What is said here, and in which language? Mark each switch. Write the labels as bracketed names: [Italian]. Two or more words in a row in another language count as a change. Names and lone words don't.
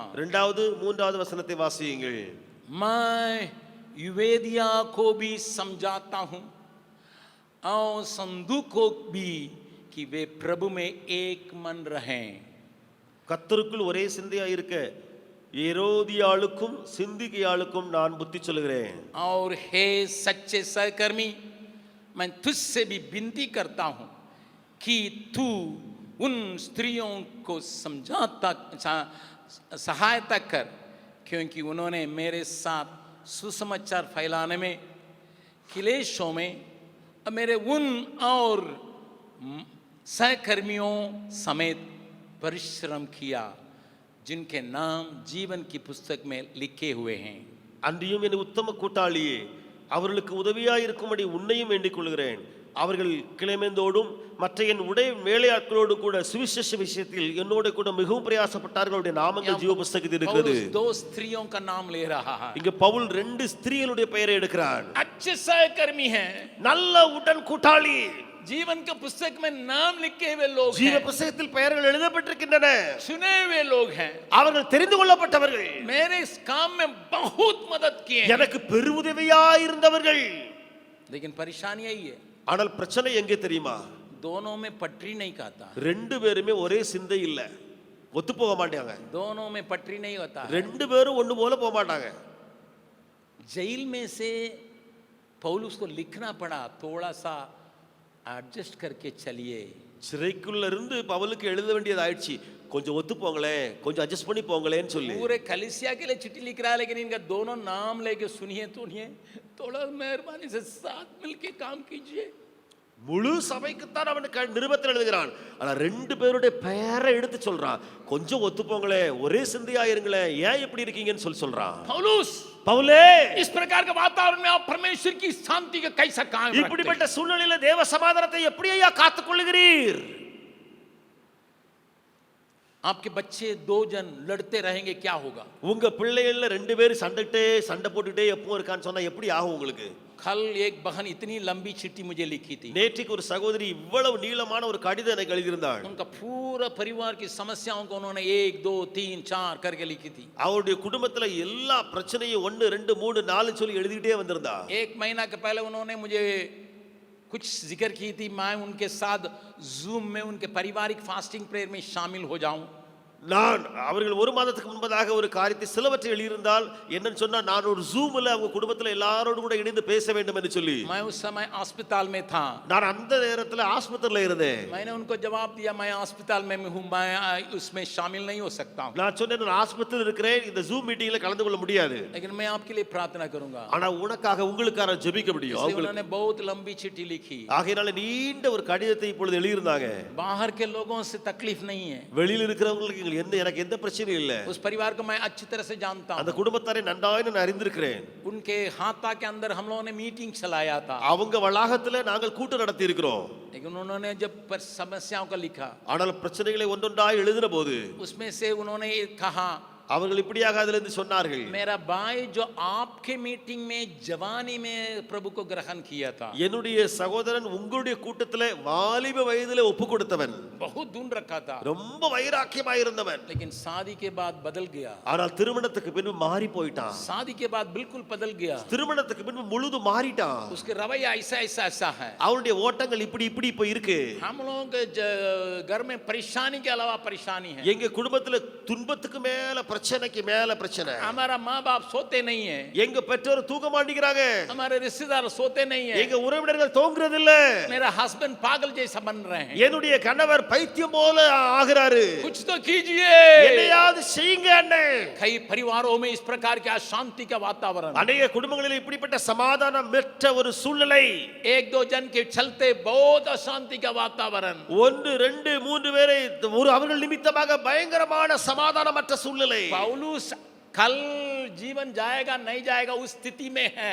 [Tamil] 2வது 3வது வசனத்தை வாசியுங்கள். [Hindi] मैं युवेदिया को भी समझाता हूं और संधु को भी कि वे प्रभु में एक मन रहें। [Tamil] கர்த்தருக்குள் ஒரே சிந்தையா இருக்க ஏரோதியாளுக்கும் சிந்திகையாளுக்கும் நான் புத்தி சொல்லுகிறேன். [Hindi] और हे सच्चे सहकर्मी, मैं तुझसे भी विनती करता हूं कि तू उन स्त्रियों को समझाता सहायता कर, क्योंकि उन्होंने मेरे साथ सुसमाचार फैलाने में, क्लेशों में मेरे उन और सहकर्मियों समेत परिश्रम किया जिनके नाम जीवन की पुस्तक में लिखे हुए हैं। [Tamil] அன்றியும் என் உத்தம கூட்டாளியே, அவர்களுக்கு உதவியாய் இருக்கும்படி உன்னையும் வேண்டிக் கொள்கிறேன். அவர்கள் கிளேமேந்தோடும் மற்ற என் வேலையாட்களோடு கூட சுவிசேஷ விஷயத்தில் என்னோட கூட மிகவும் பிரயாசப்பட்டார்கள். அவருடைய நாமங்கள் ஜீவ புஸ்தகத்தில் இருக்கிறது. [Hindi] दो स्त्रियों का नाम ले रहा है। [Tamil] இங்க பவுல் 2 ஸ்திரீகளுடைய பெயரை எடுக்கிறார். [Hindi] अच्छे सहकर्मी हैं, [Tamil] நல்ல உடன் கூட்டாளி, [Hindi] जीवन के पुस्तक में नाम लिखे हुए लोग [Tamil] ஜீவ [Hindi] हैं, [Tamil] புத்தகத்தில் பெயர்கள் எழுதப்பட்டிருக்கின்றன. [Hindi] चुने हुए लोग हैं. [Tamil] அவர்கள் தெரிந்து கொள்ளப்பட்டவர்கள், [Hindi] मेरे इस काम में बहुत मदद किए हैं. [Tamil] எனக்கு பெருவுதவியாய் இருந்தவர்கள். [Hindi] लेकिन परेशानी यही है, [Tamil] ஆனால் பிரச்சனை எங்கே தெரியுமா? [Hindi] दोनों में पटरी नहीं खाता, [Tamil] ரெண்டு பேருமே ஒரே சிந்தை இல்ல, ஒத்து போக மாட்டாங்க. [Hindi] दोनों में पटरी नहीं होता. [Tamil] ரெண்டு பேரும் ஒண்ணு போல போக மாட்டாங்க. [Hindi] जेल में से पौलुस को लिखना पड़ा, थोड़ा सा एडजस्ट करके चलिए. [Tamil] சிறைக்குள்ள இருந்து பவுலுக்கு எழுத வேண்டியது ஆயிடுச்சு, கொஞ்சம் ஒத்து போங்களே, கொஞ்சம் அட்ஜஸ்ட் பண்ணி போங்களேன்னு சொல்லி. [Hindi] पूरे कलीसिया के लिए चिट्ठी लिख रहा है, लेकिन इनका दोनों नाम लेके सुनिए, थोड़ा मेहरबानी से साथ मिलके काम कीजिए. [Tamil] முழு சபைக்குத்தான் அவன் நிருபத்தில் எழுதுகிறான். ஆனா ரெண்டு பேருடைய பெயரை எடுத்து சொல்றான், கொஞ்சம் ஒத்து போங்களே, ஒரே சிந்தையா இருங்களே, ஏன் இப்படி இருக்கீங்கன்னு சொல்றான். [Hindi] पौलुस, [Tamil] பவுலே, [Hindi] इस प्रकार के वातावरण में आप परमेश्वर की शांति का कैसा कायम रखते हैं? [Tamil] இப்படிப்பட்ட சூழ்நிலையில தேவ சமாதானத்தை எப்படி ஐயா காத்துக்கொள்ளுகிறீர்? [Hindi] आपके बच्चे दो जन लड़ते रहेंगे, क्या होगा? [Tamil] உங்க பிள்ளைகள்ல ரெண்டு பேரும் சண்டை போட்டுட்டே எப்பவும் இருக்கான்னு சொன்னா எப்படி ஆகும் உங்களுக்கு? [Hindi] कल एक बहन इतनी लंबी चिट्ठी मुझे लिखी थी. [Tamil] நேற்றுக்கு ஒரு சகோதரி இவ்வளவு நீளமான ஒரு கடிதம் எனக்கு எழுதியிருந்தாள். [Hindi] उनका पूरा परिवार की समस्याओं को उन्होंने 1 2 3 4 करके लिखी थी. [Tamil] அவருடைய குடும்பத்துல எல்லா பிரச்சனையும் 1 2 3 4 சொல்லி எழுதிட்டே வந்திருந்தா. [Hindi] एक महीना के पहले उन्होंने मुझे कुछ जिक्र की थी, मैं उनके साथ जूम में उनके पारिवारिक [English] fasting prayer [Hindi] में शामिल हो जाऊं. [Tamil] நான் அவர்கள் ஒரு மாதத்துக்கு முன்பதாக ஒரு காரியத்தை சிலவற்றை எழுதியிருந்தால் என்னன்னு சொன்னா, நான் ஒரு ஜூம்ல அவங்க குடும்பத்துல எல்லாரோடும் கூட இணைந்து பேச வேண்டும் என்று சொல்லி. [Hindi] मैं उस समय अस्पताल में था. [Tamil] நான் அந்த நேரத்துல ஆஸ்பத்திரியில இருந்தேன். [Hindi] मैंने उनको जवाब दिया, मैं अस्पताल में हूं, मैं उसमें शामिल नहीं हो सकता हूं. [Tamil] நான் சொன்னேன், நான் ஆஸ்பத்திரியில் இருக்கிறேன், இந்த ஜூம் மீட்டிங்ல கலந்து கொள்ள முடியாது. [Hindi] लेकिन मैं आपके लिए प्रार्थना करूंगा. [Tamil] ஆனா உனக்காக உங்களுக்காக ஜெபிக்க முடியும். [Hindi] उन्होंने बहुत लंबी चिट्ठी लिखी. [Tamil] ஆகையால நீண்ட ஒரு கடிதத்தை இப்பொழுது எழுதியிருந்தாங்க. [Hindi] बाहर के लोगों से तकलीफ नहीं है, [Tamil] வெளியில இருக்கிறவங்களுக்கு எனக்கு எந்த பிரச்சனையும் இல்ல. [Hindi] उस परिवार को मैं अच्छी तरह से जानता हूं. [Tamil] அந்த குடும்பத்தாரை நன்றாக நான் அறிந்திருக்கிறேன். [Hindi] उनके हाथा के अंदर हम लोगों ने मीटिंग चलाया था. [Tamil] அவங்க வளாகத்துல நாங்கள் கூட்டம் நடத்தி இருக்கிறோம். [Hindi] लेकिन उन्होंने जब समस्याओं का लिखा, [Tamil] ஆனால் பிரச்சனைகளை ஒன்றொன்றாய் எழுதின போது [Hindi] उसमें से उन्होंने कहा, [Tamil] அவர்கள் இப்படியாக அதிலிருந்து சொன்னார்கள், [Hindi] मेरा भाई जो आपके मीटिंग में जवानी में प्रभु को ग्रहण किया था, [Tamil] என்னுடைய சகோதரன் உங்களுடைய கூட்டத்திலே வாலிப வயதிலே ஒப்பு கொடுத்தவன், [Hindi] बहुत दूर रखा था, [Tamil] ரொம்ப வைராக்கியமாய் இருந்தவன். [Hindi] लेकिन शादी के बाद बदल गया. [Tamil] ஆனால் திருமணத்துக்கு பின்பு மாறி போயிட்டான். [Hindi] शादी के बाद बिल्कुल बदल गया. [Tamil] திருமணத்துக்கு பின்பு முழுது மாறிட்டான். [Hindi] उसके रवैया ऐसा है. [Tamil] அவனுடைய ஓட்டங்கள் இப்படி இப்ப இருக்கு. [Hindi] हम लोगों के घर में परेशानी के अलावा परेशानी है. [Tamil] எங்க குடும்பத்துல துன்பத்துக்கு மேல பிரச்சனைக்கு மேல பிரச்சனை. [Hindi] हमारा माँ बाप सोते नहीं है, [Tamil] எங்க பெற்றோர் தூங்க மாட்டேங்கிறாங்க. [Hindi] हमारे रिश्तेदार सोते नहीं है, [Tamil] எங்க உறவினர்கள் தூங்குறது இல்ல. [Hindi] मेरा हस्बैंड पागल जैसा बन रहे हैं. [Tamil] என்னுடைய கணவர் பைத்தியம் போல ஆகிறாரு. [Hindi] कुछ तो कीजिए. [Tamil] என்னையாவது செய்யுங்க அண்ணே. [Hindi] कई परिवारों में इस प्रकार के अशांति का वातावरण, [Tamil] அநேக குடும்பங்களில் இப்படிப்பட்ட சமாதானமற்ற ஒரு சூழ்நிலை. [Hindi] 1 2 जन के चलते बहुत अशांति का वातावरण. [Tamil] 1 2 3 பேரை அவர்கள் நிமித்தமாக பயங்கரமான சமாதானமற்ற சூழ்நிலை. [Hindi] पौलुस कल जीवन जाएगा नहीं जाएगा उस स्थिति में है.